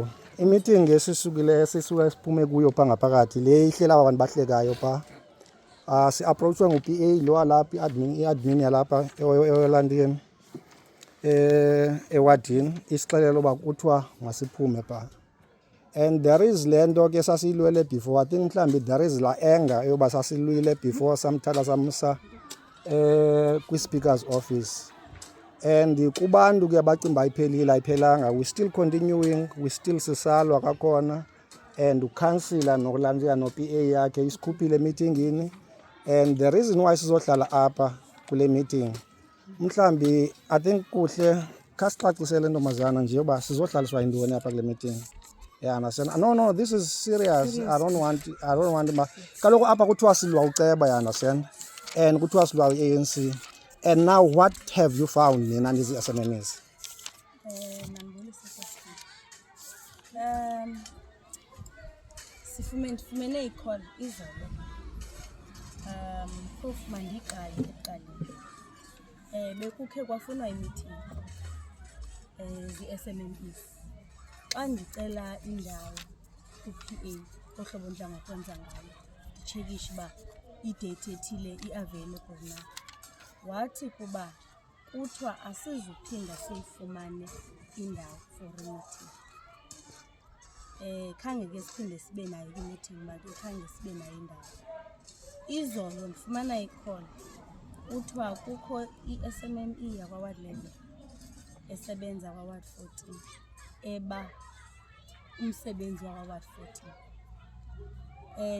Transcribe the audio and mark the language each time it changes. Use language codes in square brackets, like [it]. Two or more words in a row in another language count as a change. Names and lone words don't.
[xh] I-meeting esisuke siphume kuyo phaa ngaphakathi le ihlela aba bantu bahlekayo phaa. Si-approachwe ngu-PA lo walapha i-admin yalapha elantini ewadini isixelela uba kuthiwa masiphume phaa. [en] And there is [xh] le nto ke sasiyilwele before. [en] I think [xh] mhlawumbi [en] there is [xh] la anger yoba sasilwile before samthatha samsa kwi-speaker's office. And kubantu ke bacimba iphelile ayiphelanga, [en] we still continuing, we still [xh] sisalwa kakhona. And ukhansila nokulantsya no-PA yakhe isikhuphile meetingini. [en] And the reason why [xh] sizohlala apha kule meeting mhlawumbi [en] I think [xh] kuhle khasicacisele ntombazana nje yoba sizohlaliswa yintoni apha kule meeting. [en] Yeah, understand? No, this is serious. I don't want [xh] kaloku apha kuthiwa silwa uceba, [en] you understand? [xh] And kuthiwa silwa i-ANC. [en] And now what have you found [xh] nina nizi-SMMEs? Sifumene i-call izolo. Phofu mandiqale ekuqaleni. Bekukhe kwafunwa i-meeting zi-SMMEs. Xa ndicela indawo ku-PA ohlobo ndidla ngokwenza ngalo, nditshekishe uba idate ethile i-available na. Wathi kuba kuthiwa asizuphinda siyifumane indawo for i-meeting. Khange ke siphinde sibe nayo i-meeting manje, khange sibe nayo indawo. Izolo ndifumana i-call kuthiwa kukho i-SMME yakwa-Ward 11 esebenza kwa-Ward 14 eba umsebenzi wakwa-Ward 14.